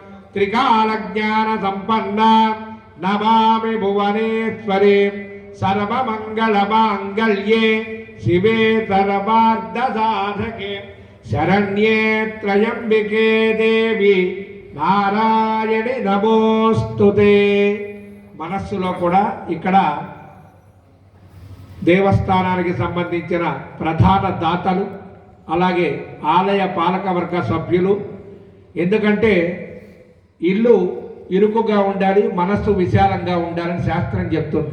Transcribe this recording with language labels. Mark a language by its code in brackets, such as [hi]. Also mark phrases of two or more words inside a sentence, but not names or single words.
[sa] त्रिकालज्ञानसम्पन्नां नमामि भुवनेश्वरीं सर्वमङ्गलमाङ्गल्ये शिवे सर्वार्धसाधके शरण्ये त्र्यम्बिके देवी नारायणि नमोस्तुते। [te] మనస్సులో కూడా ఇక్కడ దేవస్థానానికి సంబంధించిన ప్రధాన దాతలు అలాగే ఆలయ పాలకవర్గ సభ్యులు, ఎందుకంటే ఇల్లు ఇరుకుగా ఉండాలి, మనస్సు విశాలంగా ఉండాలని శాస్త్రం చెప్తుంది.